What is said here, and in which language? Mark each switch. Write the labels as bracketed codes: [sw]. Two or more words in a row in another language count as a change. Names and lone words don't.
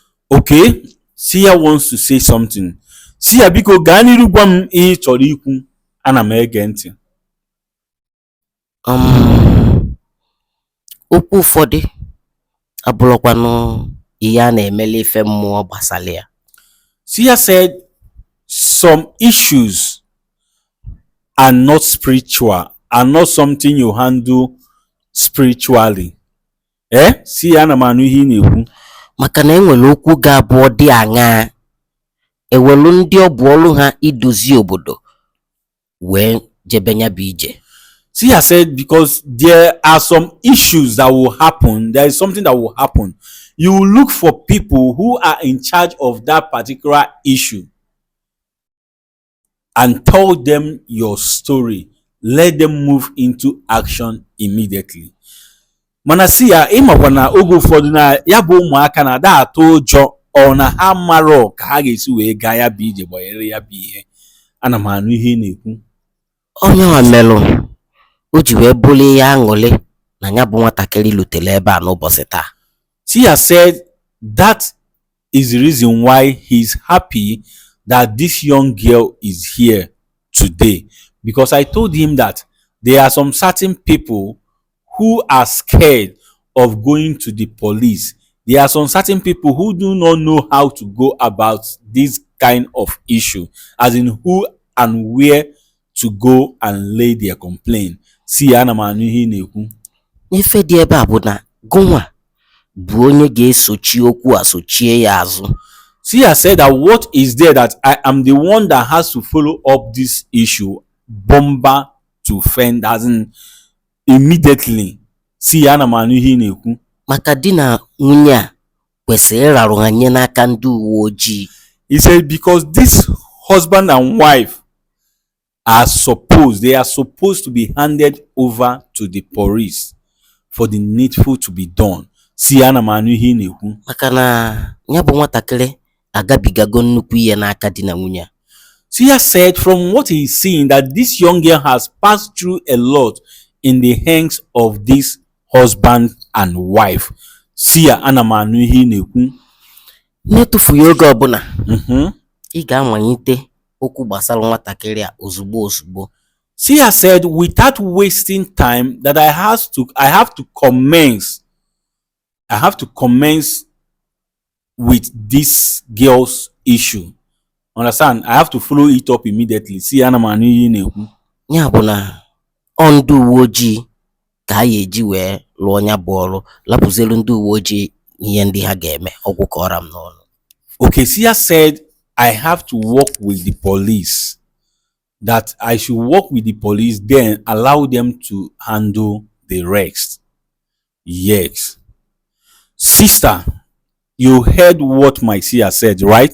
[en] Okay, Sia wants to say something. [ig] Sia biko gaa n'iru gwa m ihe ị chọrọ ikwu Ana m ege ntị. um okwu ụfọdụ abụrụkwanụ ihe a na-emeli ife mmụọ gbasara ya. [en] Sia said some issues are not spiritual, are not something you handle spiritually. [ig] Si ana m anụ ihe ị na-ekwu. Maka na enwere okwu ga-abụ ọ dị aṅaa ewelu ndị ọ bụ ọrụ ha idozi obodo wee jebe ya bụ ije. [en] Sia said because there are some issues that will happen, there is something that will happen. You will look for people who are in charge of that particular issue and tell them your story. Let them move into action immediately. [ig] Mana si ya ịmakwa na oge ụfọdụ na ya bụ ụmụaka na-ada atụ ụjọ ọ na ha marọ ka ha ga-esi wee gaa ya bụ ije gbanyere ya bụ ihe. Ana m anụ ihe ị na-ekwu. Onye nwa melụ o ji wee bụrụ ihe aṅụrị na ya bụ nwatakịrị lutere ebe a n'ụbọchị taa. [en] Tia said that is the reason why he's happy that this young girl is here today, because I told him that there are some certain people who are scared of going to the police. There are some certain people who do not know how to go about this kind of issue, as in who and where to go and lay their complaint. See, [ig] ana m anụ ihe ị na-ekwu. N'ife dị ebe a bụ na gụnwa bụ onye ga-esochi okwu a sochie ya azụ. Sia said that what is there that I am the one that has to follow up this issue, bomber to fend, as in immediately. [en] See, [ig] ana m anụ ihe ị na-ekwu. Maka di na nwunye a kwesịrị ịrarụ ha nye n'aka ndị uwe ojii. [en] He said because this husband and wife they are supposed to be handed over to the police for the needful to be done. See, [ig] ana m anụ ihe ị na-ekwu. Maka na ya bụ nwatakịrị agabigago nnukwu ihe n'aka di na nwunye. [en] Sia said from what he is seeing that this young girl has passed through a lot in the hands of this husband and wife. Sia, [ig] ana m anụ ihe ị na-ekwu. N'etufughị oge ọbụla ị ga-amalite okwu gbasara nwatakịrị a ozugbo ozugbo. [en] Sia said without wasting time that I have to commence with this girl's issue. Understand? I have to follow it up immediately. See, [ig] ana m anụ ihe ị na-ekwu. Ya bụ na ọ ndị uwe ojii ka a ga-eji wee lụọ ya bụ ọrụ, lapụzielu ndị uwe ojii ihe ndị ha ga-eme. Ọgwụ kọrọ m n'ọnụ. [en] Okay, Sia said I have to work with the police. That I should work with the police, then allow them to handle the rest. Yes. Sister, you heard what my Sia said, right?